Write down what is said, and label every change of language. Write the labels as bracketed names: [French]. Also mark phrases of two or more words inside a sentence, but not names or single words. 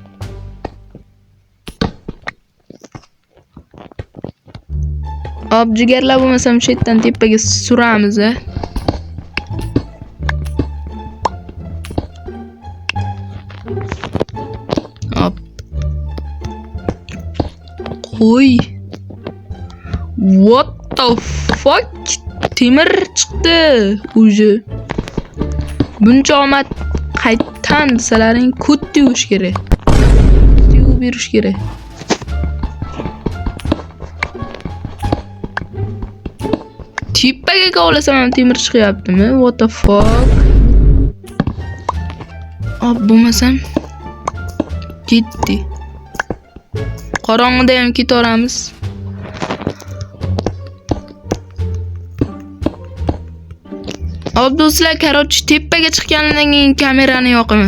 [Uzbek] Hop, jigarlar bo'lmasam shu yerdan tepaga suramiz. Hop. Qo'y. [English] What the fuck? [Uzbek] Temir chiqdi. O'zi. Buncha omad qaytdan desalaring kut yuvish kerak. Yuvib berish kerak. Tepaga kovlasam ham temir chiqyaptimi? [English] What the fuck? [Uzbek] Hop, bo'lmasam ketdi. Qorong'ida ham ketaveramiz. Hop do'stlar, qarochi tepaga chiqqanidan keyin kamerani yoqaman.